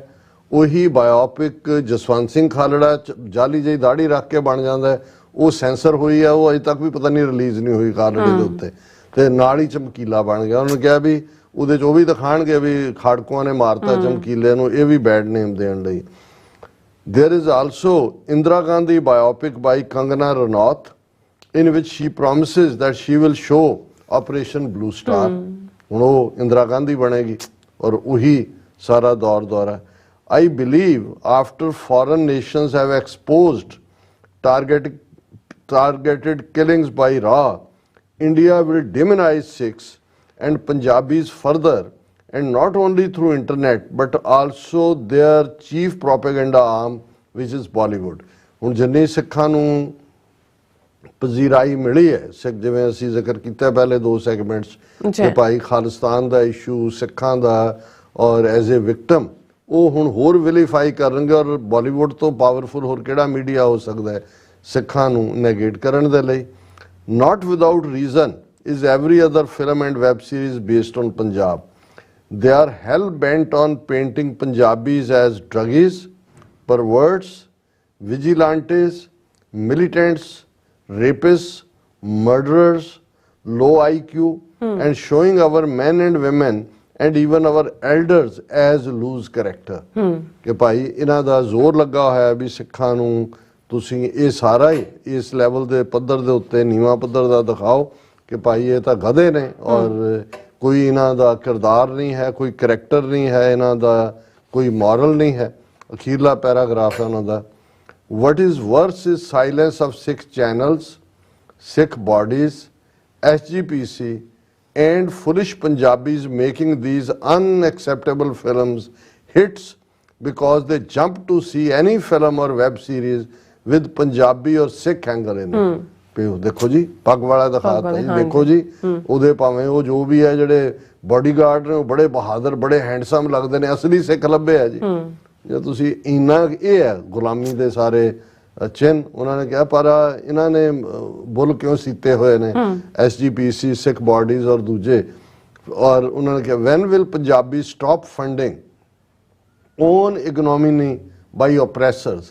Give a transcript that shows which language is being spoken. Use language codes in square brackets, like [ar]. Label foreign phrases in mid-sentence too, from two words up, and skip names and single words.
[pa] ਉਹੀ ਬਾਇਓਪਿਕ ਜਸਵੰਤ ਸਿੰਘ ਖਾਲੜਾ ਜਾਲੀ ਜਿਹੀ ਦਾੜੀ ਰੱਖ ਕੇ ਬਣ ਜਾਂਦਾ, ਉਹ ਸੈਂਸਰ ਹੋਈ ਆ, ਉਹ ਅਜੇ ਤੱਕ ਵੀ ਪਤਾ ਨਹੀਂ ਰਿਲੀਜ਼ ਨਹੀਂ ਹੋਈ ਖਾਲੜੇ ਦੇ ਉੱਤੇ, ਤੇ ਨਾਲ ਹੀ ਚਮਕੀਲਾ ਬਣ ਗਿਆ। ਉਹਨੂੰ ਕਿਹਾ ਵੀ ਉਹਦੇ 'ਚ ਉਹ ਵੀ ਦਿਖਾਣਗੇ ਵੀ ਖਾੜਕੂਆਂ ਨੇ ਮਾਰਤਾ ਚਮਕੀਲੇ ਨੂੰ, ਇਹ ਵੀ [en] bad name [pa] ਦੇਣ ਲਈ। [en] There is also Indira Gandhi biopic by Kangana Ranaut in which she promises that she will show Operation Blue Star। [pa] ਹੁਣ ਉਹ ਇੰਦਰਾ ਗਾਂਧੀ ਬਣੇਗੀ ਔਰ ਉਹੀ ਸਾਰਾ ਦੌਰ ਦੌਰਾ। [en] I believe after foreign nations have exposed targeted killings by Ra, India will demonize Sikhs and Punjabis further, and not only through internet but also their chief propaganda arm which is Bollywood। [pa] ਹੁਣ ਜਿੰਨੀ ਸਿੱਖਾਂ ਨੂੰ ਪਜ਼ੀਰਾਈ ਮਿਲੀ ਹੈ, ਸਿੱਖ ਜਿਵੇਂ ਅਸੀਂ ਜ਼ਿਕਰ ਕੀਤਾ ਪਹਿਲੇ ਦੋ ਸੈਗਮੈਂਟਸ ਕਿ ਭਾਈ ਖਾਲਿਸਤਾਨ ਦਾ ਇਸ਼ੂ ਸਿੱਖਾਂ ਦਾ ਔਰ [en] as a victim, [pa] ਉਹ ਹੁਣ ਹੋਰ ਵਿਲੀਫਾਈ ਕਰਨਗੇ। ਔਰ ਬਾਲੀਵੁੱਡ ਤੋਂ ਪਾਵਰਫੁਲ ਹੋਰ ਕਿਹੜਾ ਮੀਡੀਆ ਹੋ ਸਕਦਾ ਹੈ ਸਿੱਖਾਂ ਨੂੰ ਨੈਗੇਟ ਕਰਨ ਦੇ ਲਈ। [en] Not without reason is every other film and web series based on Punjab. They are hell bent on painting Punjabis as druggies, perverts, vigilantes, militants, rapists, murderers, low IQ, and showing our men and women and even our elders as loose character [pa] ਕਿ ਭਾਈ ਇਹਨਾਂ ਦਾ ਜ਼ੋਰ ਲੱਗਾ ਹੋਇਆ ਵੀ ਸਿੱਖਾਂ ਨੂੰ ਤੁਸੀਂ ਇਹ ਸਾਰਾ ਹੀ ਇਸ ਲੈਵਲ ਦੇ ਪੱਧਰ ਦੇ ਉੱਤੇ ਨੀਵਾਂ ਪੱਧਰ ਦਾ ਦਿਖਾਓ ਕਿ ਭਾਈ ਇਹ ਤਾਂ ਗਧੇ ਨੇ ਔਰ ਕੋਈ ਇਹਨਾਂ ਦਾ ਕਿਰਦਾਰ ਨਹੀਂ ਹੈ, ਕੋਈ ਕਰੈਕਟਰ ਨਹੀਂ ਹੈ, ਇਹਨਾਂ ਦਾ ਕੋਈ ਮੋਰਲ ਨਹੀਂ ਹੈ। ਅਖੀਰਲਾ ਪੈਰਾਗ੍ਰਾਫ ਹੈ ਉਹਨਾਂ ਦਾ, [en] what is worse is silence of Sikh channels, Sikh bodies, SGPC and foolish Punjabis making these unacceptable films hits because they jump to see any film or web series with Punjabi or Sikh angle in it. [pa] ਦੇਖੋ ਜੀ ਪੱਗ ਵਾਲਾ ਦਿਖਾਤਾ ਜੀ, ਦੇਖੋ ਜੀ ਉਹਦੇ ਭਾਵੇਂ ਉਹ ਜੋ ਵੀ ਹੈ ਜਿਹੜੇ ਬਾਡੀਗਾਰਡ ਨੇ ਉਹ ਬੜੇ ਬਹਾਦਰ ਬੜੇ ਹੈਂਡਸਮ ਲੱਗਦੇ ਨੇ, ਅਸਲੀ ਸਿੱਖ ਲੱਭੇ ਆ ਜੀ। ਜੇ ਤੁਸੀਂ ਇੰਨਾ ਇਹ ਹੈ ਗੁਲਾਮੀ ਦੇ ਸਾਰੇ ਚਿੰਨ ਉਹਨਾਂ ਨੇ ਕਿਹਾ, ਪਰ ਇਹਨਾਂ ਨੇ ਬੁੱਲ ਕਿਉਂ ਸੀਤੇ ਹੋਏ ਨੇ SGPC ਸਿੱਖ ਬਾਡੀਜ਼ ਔਰ ਦੂਜੇ, ਔਰ ਉਹਨਾਂ ਨੇ ਕਿਹਾ [en] when will Punjabi stop funding own economy by oppressors.